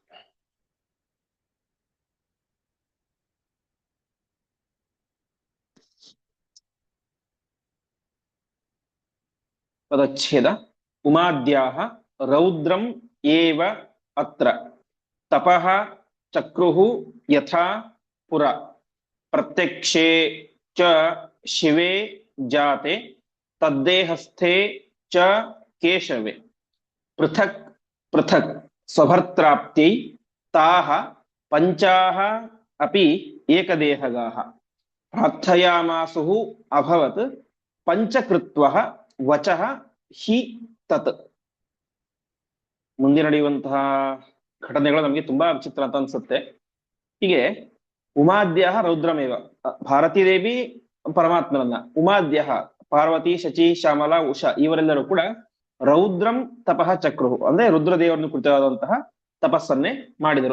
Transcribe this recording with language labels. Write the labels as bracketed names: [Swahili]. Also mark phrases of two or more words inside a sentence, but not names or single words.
[Sanskrit] ಪದಚ್ಛೇದ ಉಮಾದ್ಯಾಃ ರೌದ್ರಂ ಏವ ಅತ್ರ ತಪಃ ಚಕ್ರುಃ ಯಥಾ ಪುರ ಪ್ರತ್ಯಕ್ಷೇ ಚ ಶಿವೇ ಜಾತೆ ತದ್ದೇಹಸ್ಥೆ ಚ ಕೇಶವೆ ಪೃಥಕ್ ಪೃಥಕ್ ಸ್ವಭರ್ತ್ರಾಪ್ತ್ಯೈ ತಾಃ ಪಂಚಾಃ ಅಪಿ ಏಕದೇಹಗಾಃ ಪ್ರಾರ್ಥಯಾಮಾಸುಃ ಅಭವತ್ ಪಂಚಕೃತ್ವಃ ವಚಃ ಹಿ ತತ್. [Kannada] ಮುಂದೆ ನಡೆಯುವಂತಹ ಘಟನೆಗಳು ನಮಗೆ ತುಂಬಾ ವಿಚಿತ್ರ ಅಂತ ಅನ್ಸುತ್ತೆ. ಹೀಗೆ [Sanskrit] ಉಮಾದ್ಯ ರೌದ್ರಮೇವ, [Kannada] ಭಾರತೀ ದೇವಿ ಪರಮಾತ್ಮನನ್ನ, ಉಮಾದ್ಯ ಪಾರ್ವತಿ ಶಚಿ ಶ್ಯಾಮಲಾ ಉಷಾ ಇವರೆಲ್ಲರೂ ಕೂಡ [Sanskrit] ರೌದ್ರಂ ತಪಃ ಚಕ್ರು [Kannada] ಅಂದ್ರೆ ರುದ್ರದೇವರನ್ನು ಕುರಿತಾದಂತಹ ತಪಸ್ಸನ್ನೇ ಮಾಡಿದರು.